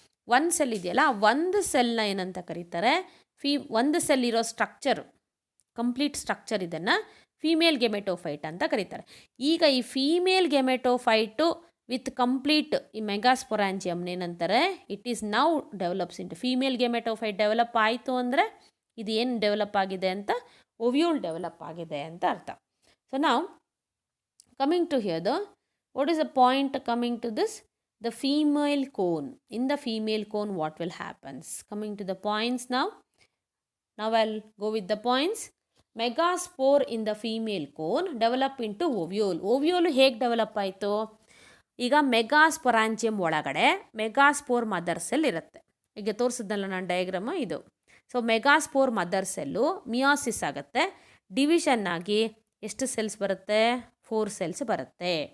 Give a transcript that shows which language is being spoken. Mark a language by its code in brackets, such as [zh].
[kn] 1 cell ಇದೆಯಲ್ಲ, ಒಂದು ಸೆಲ್ನ ಏನಂತ ಕರೀತಾರೆ? ಒಂದು ಸೆಲ್ ಇರೋ ಸ್ಟ್ರಕ್ಚರು, ಕಂಪ್ಲೀಟ್ ಸ್ಟ್ರಕ್ಚರ್, ಇದನ್ನು ಫೀಮೇಲ್ ಗೆಮೆಟೋಫೈಟ್ ಅಂತ ಕರೀತಾರೆ. ಈಗ ಈ ಫೀಮೇಲ್ ಗೆಮೆಟೋಫೈಟು ವಿತ್ ಕಂಪ್ಲೀಟ್ ಈ ಮೆಗಾಸ್ಪೊರಾಂಜಿಯಮ್ನ ಏನಂತಾರೆ? [en] it is now develops into female gametophyte [kn] develop ಆಯಿತು ಅಂದರೆ ಇದು ಏನು ಡೆವಲಪ್ ಆಗಿದೆ ಅಂತ? ಓವ್ಯೂಲ್ ಡೆವಲಪ್ ಆಗಿದೆ ಅಂತ ಅರ್ಥ. ಸೊ ನಾವು [en] Coming to here, what is the point coming to this? The female cone. In the female cone, what will happens? Coming to the points now. Now I'll go with the points. Megaspore in the female cone develop into ovule. [kn] Ovule ಹೇಗೆ develop ಆಯಿತು? ಈಗ ಮೆಗಾಸ್ಪೊರಾಂಜಿಯಂ ಒಳಗಡೆ megaspore mother cell ಇರುತ್ತೆ. ಈಗ ತೋರಿಸಿದ್ನಲ್ಲ ನಾನು ಡಯಾಗ್ರಾಮ ಇದು. So megaspore mother cell ಮಿಯಾಸಿಸ್ ಆಗುತ್ತೆ. Division ಆಗಿ ಎಷ್ಟು ಸೆಲ್ಸ್ ಬರುತ್ತೆ? 4 ಸೆಲ್ಸ್ ಬರುತ್ತೆ.